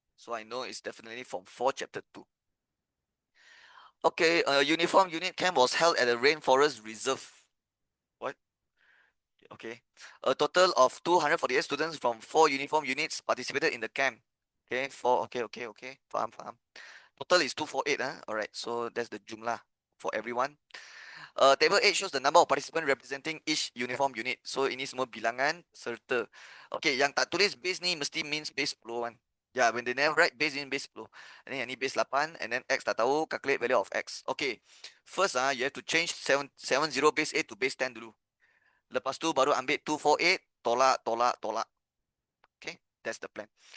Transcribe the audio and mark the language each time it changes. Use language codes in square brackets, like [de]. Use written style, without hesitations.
[en] So I know it's definitely from 4 chapter 2. Okay, a uniform unit camp was held at a rainforest reserve. What? Okay. A total of 248 students from 4 uniform units participated in the camp. Okay, 4, okay. Faham. Total is 248, alright, so that's the jumlah for everyone. Table 8 shows the number of participants representing each uniform unit. [ms] So ini semua bilangan serta. Okay, yang tak tulis base ni mesti means base 10 kan. [en] Yeah, when they never write base in base 10. And then yang ni base 8 and then [ms] X tak tahu, [en] calculate value of X. Okay, first you have to change 70 base 8 to base 10 dulu. [ms] Lepas tu baru ambil 248, tolak. [en] Okay, that's the plan.